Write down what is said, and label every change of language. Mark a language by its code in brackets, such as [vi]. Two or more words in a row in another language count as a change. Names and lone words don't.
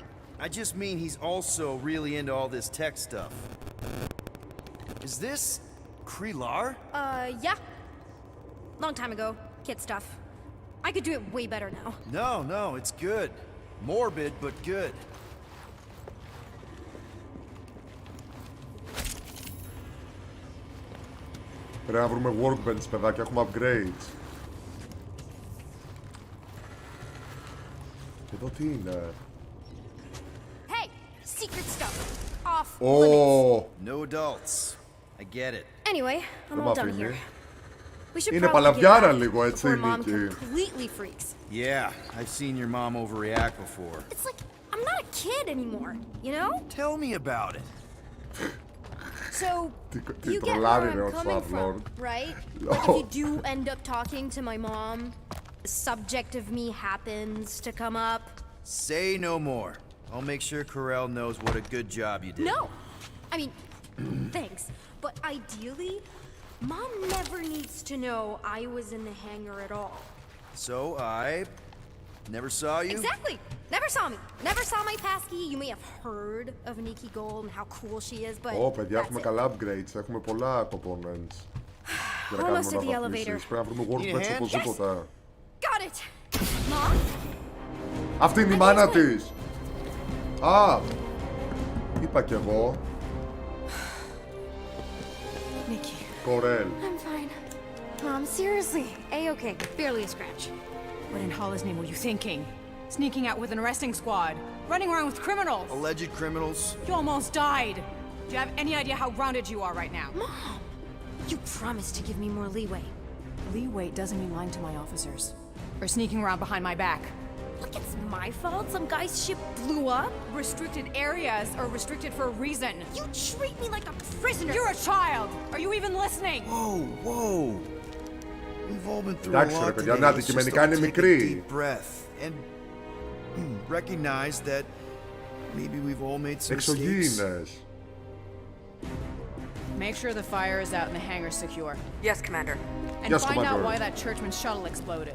[en] I just mean he's also really into all this tech stuff. Is this Krelar? Yeah. Long time ago. Kid stuff. I could do it way better now. No, it's good. Morbid, but good. [el] Πρέπει να βρούμε workbench, παιδάκια. Έχουμε upgrades. Εδώ τι είναι? [en] Hey! Secret stuff! Off Oh. No adults. I get it. Anyway, I'm all done here. We should [el] Είναι [en] probably get [el] παλαβιάρα [en] back [el] λίγο, έτσι, [en] before Mom [el] Νίκη. [en] completely freaks. Yeah, I've seen your mom overreact before. It's like, I'm not a kid anymore, you know? Tell me about it. So, [el] Τι [en] you get where [el] τρολάρει ρε [en] I'm [el] ο [en] coming [el] Σάρλορ. [en] from, right? Like if you do end up talking to my mom, the subject of me happens to come up. Say no more. I'll make sure Corell knows what a good job you did. No! I mean, thanks. But ideally, Mom never needs to know I was in the hangar at all. So I never saw you? Exactly! Never saw me. Never saw my passkey. You may have heard of Nikki Gold and how cool she is, but [el] Ω, παιδιά, [en] that's [el] έχουμε [en] it. [el] καλά upgrades. Έχουμε πολλά components. Για να [en] Almost [el] κάνουμε [en] at the [el] αναβαθμίσεις. [en] elevator. [el] Πρέπει να βρούμε [en] Need a [el] workbench [en] hand? [el] οπωσδήποτε. [en] Got it! Mom? [el] Αυτή είναι η μάνα της! Α! Είπα κι εγώ. [en] Nikki. Κορέλ. I'm fine. Mom, seriously. A-okay. Barely a scratch. What in Hollis' name were you thinking? Sneaking out with an arresting squad? Running around with criminals? Alleged criminals? You almost died. Do you have any idea how grounded you are right now? Mom! You promised to give me more leeway. Leeway doesn't mean lying to my officers. Or sneaking around behind my back. Look, it's my fault some guy's ship blew up. Restricted areas are restricted for a reason. You treat me like a prisoner. You're a child! Are you even listening? Whoa. We've all been through a [el] Εντάξει, ρε [en] lot [el] παιδιά, [en] today. [el] να [en] Let's just [el] αντικειμενικά [en] all [el] είναι [en] take a [el] μικρή. [en] deep breath and recognize that maybe we've all made some mistakes. [el] Εξωγήινες. [en] Make sure the fire is out and the hangar secure. Yes, Commander. And Yes, find out Commander. why that Churchman shuttle exploded.